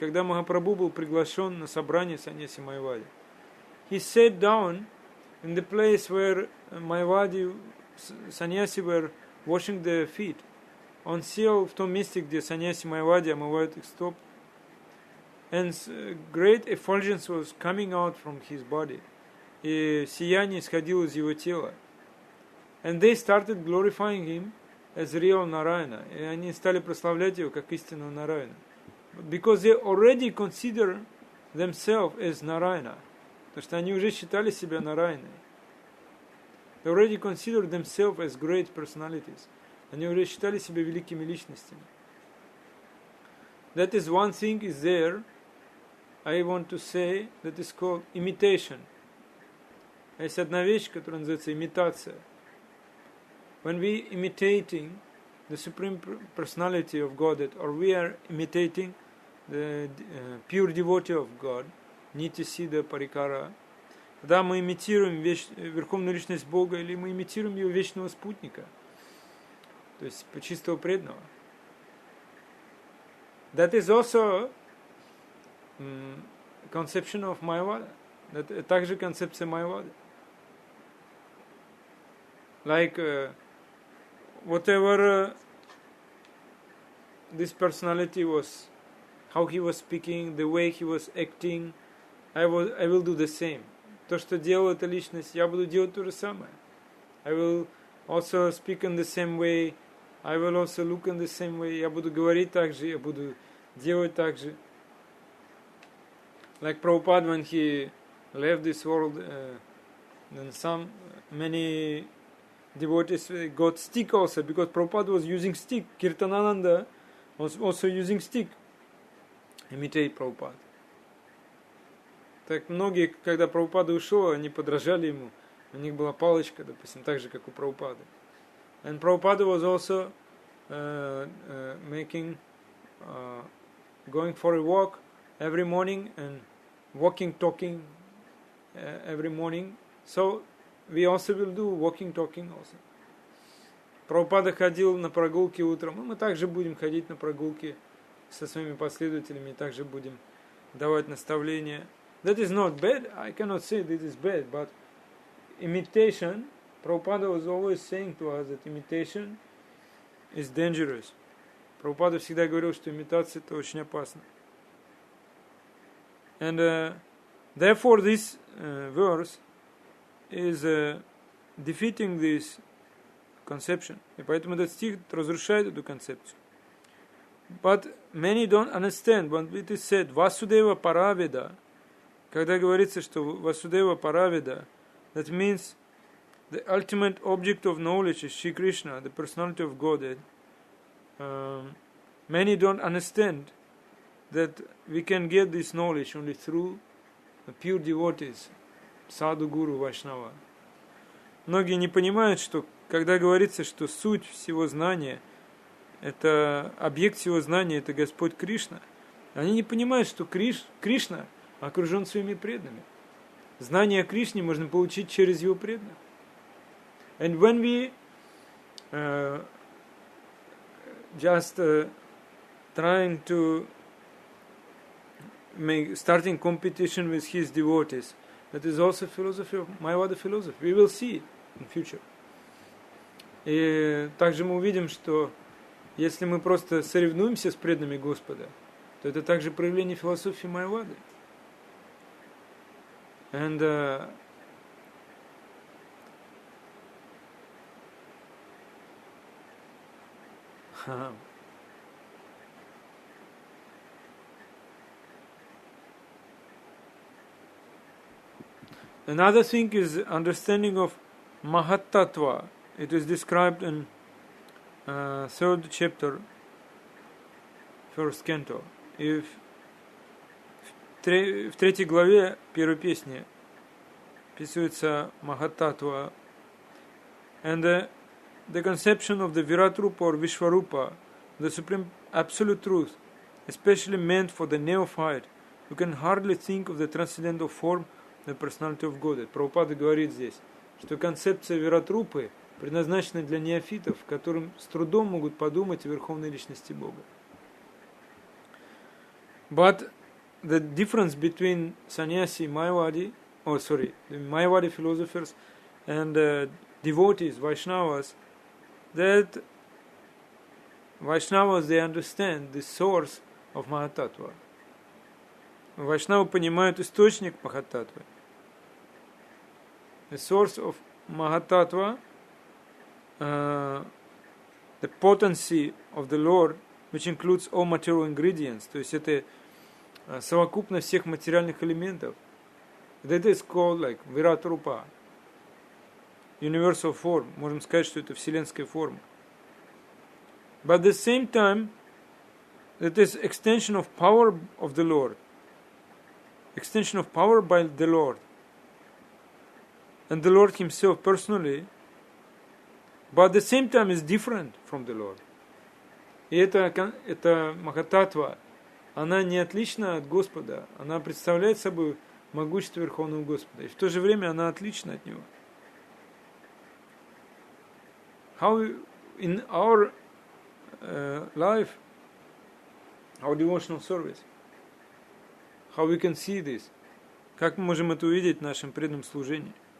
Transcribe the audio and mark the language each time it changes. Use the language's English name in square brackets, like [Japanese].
[Russian] Когда Махапрабху был приглашен на собрание Саньяси Майявади, [English] he sat down in the place where Mayavadi Sannyasi were washing their feet. [Russian] Он сел в том месте, где Саньяси Майявади омывают их стоп. [English] And great effulgence was coming out from his body. [Russian] И сияние исходило из его тела. [English] And they started glorifying him as real Narayana. [Russian] И они стали прославлять его как истинного Нараяна. [English] Because they already consider themselves as Narayana. [Russian] Потому что они уже считали себя Нараяной. [English] They already considered themselves as great personalities. [Russian] Они уже считали себя великими личностями. [English] That is one thing is there, I want to say, that is called imitation. [Russian] Есть одна вещь, которая называется имитация. [English] When we imitating the Supreme Personality of Godhead, or we are imitating the pure devotee of God, [Russian] Нити Сида Парикара, когда мы имитируем Верховную Личность Бога, или мы имитируем Его вечного спутника, то есть чистого преданного. [English] That is also conception of Mayavada. [Russian] Это также концепция Майявады. [English] Like whatever this personality was, how he was speaking, the way he was acting, I will do the same. [Russian] То, что делала эта личность, я буду делать то же самое. [English] I will also speak in the same way. I will also look in the same way. [Russian] Я буду говорить так же, я буду делать так же. [English] Like Prabhupada, when he left this world, then many devotees got stick also, because Prabhupada was using stick. Kirtanananda was also using stick. Imitate Prabhupada. [Russian] Так многие, когда Прабхупада ушел, они подражали ему. У них была палочка, допустим, так же, как у Прабхупады. [English] And Prabhupada was also going for a walk every morning and talking every morning. So we also will do walking, talking also. [Russian] Прабхупада ходил на прогулки утром, и мы также будем ходить на прогулки со своими последователями, и также будем давать наставления. [English] That is not bad. I cannot say this is bad, but imitation, Prabhupada was always saying to us that imitation is dangerous. [Russian] Прабхупада всегда говорил, что имитация это очень опасно. [English] And therefore this verse is defeating this conception. [Russian] И поэтому этот стих разрушает эту концепцию. [English] But many don't understand. When it is said Vasudeva Paraveda, [Russian] когда говорится, что [English] Vasudeva Paraveda, that means the ultimate object of knowledge is Shri Krishna, the personality of Godhead. Many don't understand that we can get this knowledge only through the pure devotees, Sadhu, Guru, Vaishnava. [Russian] Многие не понимают, что когда говорится, что суть всего знания, это объект всего знания, это Господь Кришна, они не понимают, что Кришна окружен своими преданными. Знание о Кришне можно получить через его преданных. [English] And when we just trying to starting competition with his devotees, that is also philosophy of Mayavada philosophy. We will see it in future. [Russian] И также мы увидим, что если мы просто соревнуемся с преданными Господа, то это также проявление философии Майявады. [English] And Another thing is understanding of Mahatattva. It is described in third chapter, first canto. [Russian] И в третьей главе первой песни описывается Mahatattva. [English] And the conception of the Virat Rupa or Vishwarupa, the supreme absolute truth, especially meant for the neophyte, who can hardly think of the transcendental form, the personality of God. [Russian] Прабхупада говорит здесь, что концепция Виратрупы предназначена для неофитов, которым с трудом могут подумать о верховной личности Бога. [English] But the difference between sannyasi, Mayavadi, the Mayavadi philosophers and devotees, Vaishnavas, that Vaishnavas, they understand the source of Mahatattva. [Russian] Vaishnavas понимают источник Mahatattva. [English] The source of Mahatattva, the potency of the Lord, which includes all material ingredients, [Russian] то есть это совокупность всех материальных элементов. [English] That is called like Virat Rupa, universal form. [Russian] Можем сказать, что это вселенская форма. [English] But at the same time, that is extension of power of the Lord. Extension of power by the Lord. And the Lord Himself personally, but at the same time is different from the Lord. [Russian] И эта Махататтва, она не отлична от Господа, она представляет собой могущество Верховного Господа, и в то же время она отлична от Него. [English] How in our life, our devotional service, how we can see this, [Russian] как мы можем это увидеть в нашем преданном служении?